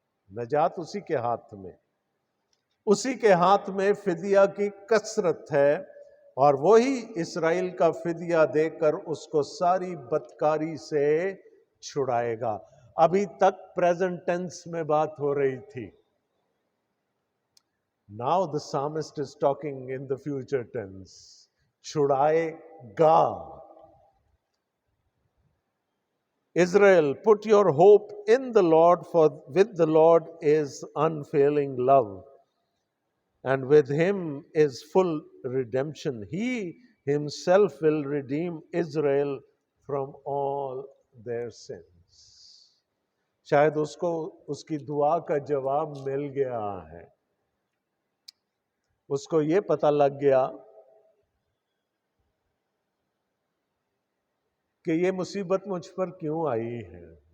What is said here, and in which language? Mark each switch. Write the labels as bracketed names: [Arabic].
[Urdu] نجات اسی کے ہاتھ میں، اسی کے ہاتھ میں فدیہ کی کثرت ہے، اور وہی اسرائیل کا فدیہ دے کر اس کو ساری بدکاری سے چھڑائے گا۔ ابھی تک پریزنٹ ٹینس میں بات ہو رہی تھی۔ [English] Now the psalmist is talking in the future tense. [Urdu] چھڑائے God. [English] Israel, put your hope in the Lord, for with the Lord is unfailing love, and with Him is full redemption. He Himself will redeem Israel from all their sins۔ [Urdu] شاید اس کو اس کی دعا کا جواب مل گیا ہے، اس کو یہ پتہ لگ گیا کہ یہ مصیبت مجھ پر کیوں آئی ہے،